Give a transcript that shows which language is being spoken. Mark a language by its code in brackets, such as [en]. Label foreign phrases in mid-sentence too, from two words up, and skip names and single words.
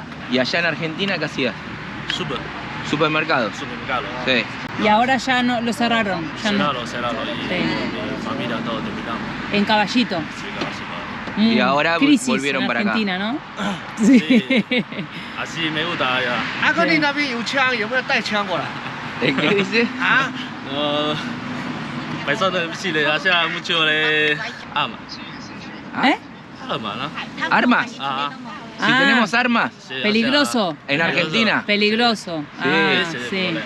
[es] ¿Y allá en Argentina qué hacías? ¿Supermercado? Supermercado. Sí. Y ahora ya no lo cerraron. Ya no. Cerrado. Y Sí. mi familia todo terminamos. En Caballito. Sí, casi. Y ahora Crisis volvieron en para acá. Argentina, ¿no? Sí. Así me gusta allá. [zh] 阿哥，你那边有枪，有没有带枪过来？ [es] ¿Qué dice? 啊？ paisano sí le hacía mucho de armas. ¿Eh? Armas, ¿no? ¿Armas? Ajá. Si Ah. tenemos armas. Sí, Peligroso. ¿En Argentina? Peligroso. Sí, Ah, Ese es el sí. problema.